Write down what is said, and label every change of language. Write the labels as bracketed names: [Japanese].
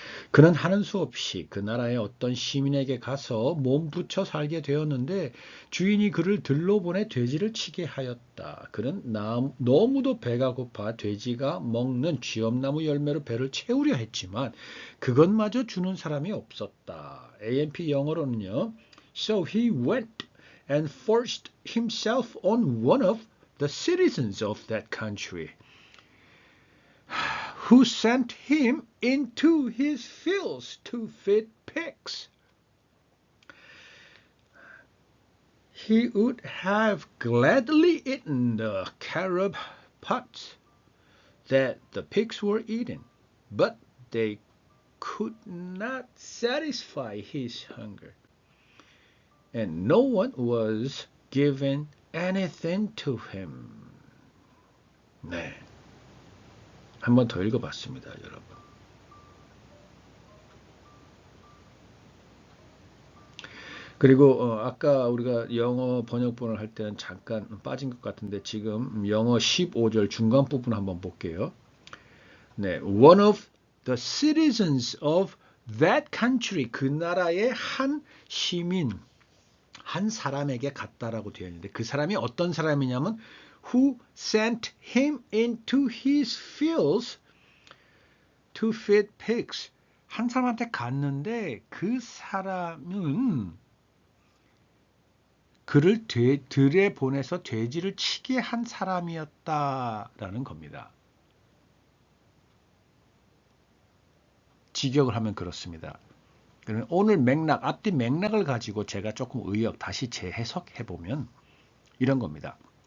[Korean] 그는 하는 수 없이 그 나라의 어떤 시민에게 가서 몸 붙여 살게 되었는데 주인이 그를 들러 보내 돼지를 치게 하였다. 그는 너무도 배가 고파 돼지가 먹는 쥐엄나무 열매로 배를 채우려 했지만 그것마저 주는 사람이 없었다. AMP 영어로는요. [English] So he went and forced himself on one of the citizens of that country, who sent him into his fields to feed pigs. He would have gladly eaten the carob pots that the pigs were eating, but they could not satisfy his hunger, and no one was given anything to him. [Korean] 네. 한 번 더 읽어봤습니다, 여러분. 그리고 아까 우리가 영어 번역본을 할 때는 잠깐 빠진 것 같은데 지금 영어 15절 중간 부분 한번 볼게요. [English] 네, one of the citizens of that country, [Korean] 그 나라의 한 시민, 한 사람에게 갔다라고 되어 있는데 그 사람이 어떤 사람이냐면 [English] who sent him into his fields to feed pigs. [Korean] 한 사람한테 갔는데 그 사람은 그를 들에 보내서 돼지를 치게 한 사람이었다라는 겁니다. 직역을 하면 그렇습니다. 오늘 맥락, 앞뒤 맥락을 가지고 제가 조금 다시 재해석해 보면 이런 겁니다.